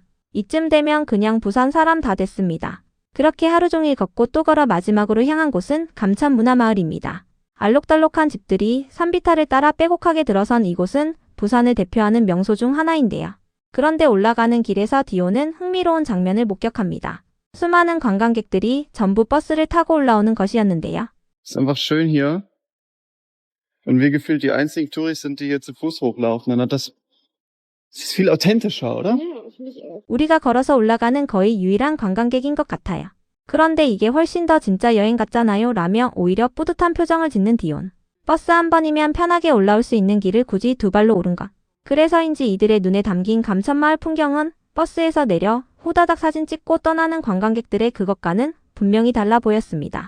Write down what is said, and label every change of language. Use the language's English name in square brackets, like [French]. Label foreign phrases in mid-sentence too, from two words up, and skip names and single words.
[Korean] 이쯤 되면 그냥 부산 사람 다 됐습니다. 그렇게 하루 종일 걷고 또 걸어 마지막으로 향한 곳은 감천 문화마을입니다. 알록달록한 집들이 산비탈을 따라 빼곡하게 들어선 이곳은 부산을 대표하는 명소 중 하나인데요. 그런데 올라가는 길에서 디오는 흥미로운 장면을 목격합니다. 수많은 관광객들이 전부 버스를 타고 올라오는 것이었는데요. [German] Ist einfach schön hier. Und wir gefühlt die einzigen Touris sind, die hier zu Fuß hochlaufen. Dann hat das ist viel authentischer, oder? [Korean] 우리가 걸어서 올라가는 거의 유일한 관광객인 것 같아요. 그런데 이게 훨씬 더 진짜 여행 같잖아요 라며 오히려 뿌듯한 표정을 짓는 디온. 버스 한 번이면 편하게 올라올 수 있는 길을 굳이 두 발로 오른 것. 그래서인지 이들의 눈에 담긴 감천마을 풍경은 버스에서 내려 후다닥 사진 찍고 떠나는 관광객들의 그것과는 분명히 달라 보였습니다.